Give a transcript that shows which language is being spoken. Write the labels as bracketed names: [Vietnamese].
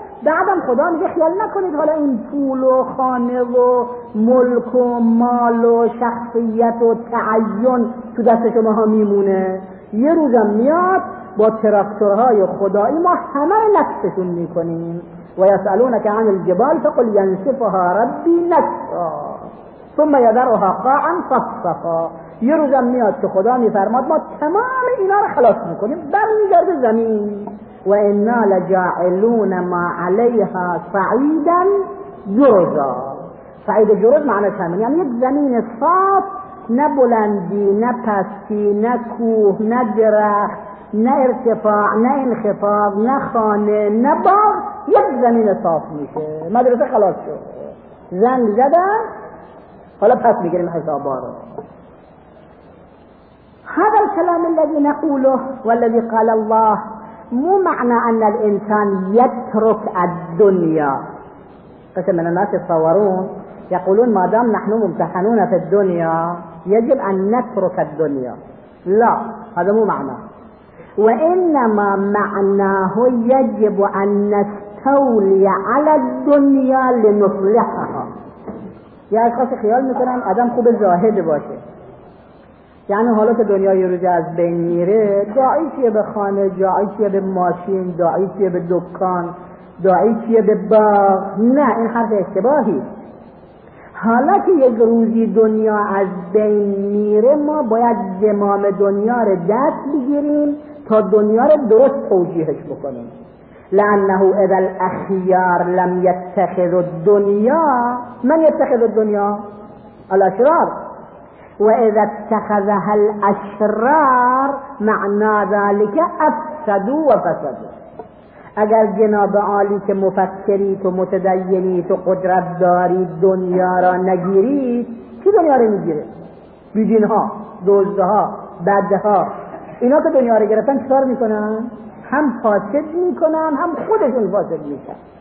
[Persian] بعدم خدا میگه خیال نکنید حالا این پول و خانه و ملک و مال و شخصیت و تعین تو دست شما ها میمونه، یه روزم میاد با تراکتورهای خدایی ما همه رو نصفشون میکنیم. [Arabic] و یسالونک عن الجبال فقل ینسفها ربی نسفا ثم یذرها قاعا صفصفا. [Persian] یه روزم میاد که خدا میفرماد ما تمام اینا رو خلاص میکنیم، برمیگرده زمین. [Arabic] و انا لجاعلون ما عليها صعيدا جرزا. [Persian] صعيد جرز معناش همین، یعنی یک زمین صاف، نه بلندی نه پستی، نه کوه نه درخت، نه ارتفاع نه انخفاض، نه خانه نه باغ، یک زمین صاف میشه. مدرسه خلاص شد، زنگ زدن، حالا پس میگیریم حسابا رو. [Arabic] هذا الكلام الذي نقوله والذي قال الله مو معنى ان الانسان يترك الدنيا. قسم من الناس يتصورون يقولون ما دام نحن ممتحنون في الدنيا يجب ان نترك الدنيا، لا هذا مو معنى، وانما معناه يجب ان نستولي على الدنيا لنصلحها. يا اخي [Persian] خيال مثلا ادم خوب زاهد باشه، یعنی حالا که دنیا یه روز از بین میره، دعایی چیه به خانه، دعایی چیه به ماشین، دعایی چیه به دکان، دعایی چیه به باغ؟ نه، این حرف اشتباهی. حالا که یک روزی دنیا از بین میره، ما باید زمام دنیا رو دست بگیریم تا دنیا رو درست توجیهش بکنیم. [Arabic] لأنه اذا الاخیار لم يتخذ الدنیا، من يتخذ الدنیا؟ الاشرار. وإذا اتخذها الأشرار معنى ذلك أفسدوا وفسدوا. [Persian] اگر جناب عالی که مفکرید و متدینید و قدرت دارید دنیا را نگیرید، کی دنیا را میگیره؟ بیدین ها، دوزده ها، بده ها، اینا که دنیا را گرفتن چطور میکنن؟ هم فاسد میکنن هم خودشون فاسد میکنن.